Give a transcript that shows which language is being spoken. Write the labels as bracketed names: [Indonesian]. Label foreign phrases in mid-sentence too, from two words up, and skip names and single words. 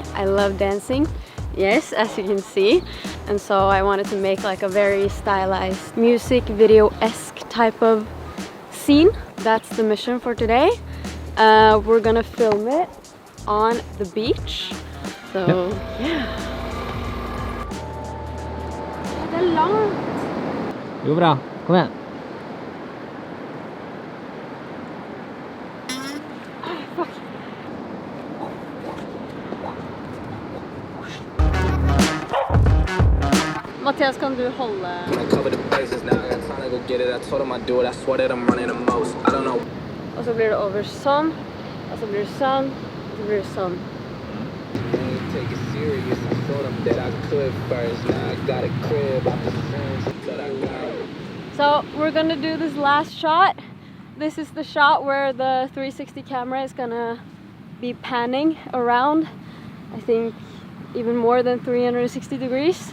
[English] I love dancing, yes, as you can see. And so I wanted to make like a very stylized music video-esque type of scene. That's the mission for today. We're gonna film it on the beach. So, yeah. [Swedish] Det är långt. Jo bra, kom igen. Mathias, kan du hålla? Och så blir det over sånn, och så blir det sånn, och så blir det sånn. [English] So we're gonna do this last shot. This is the shot where the 360 camera is gonna be panning around, I think even more than 360 degrees.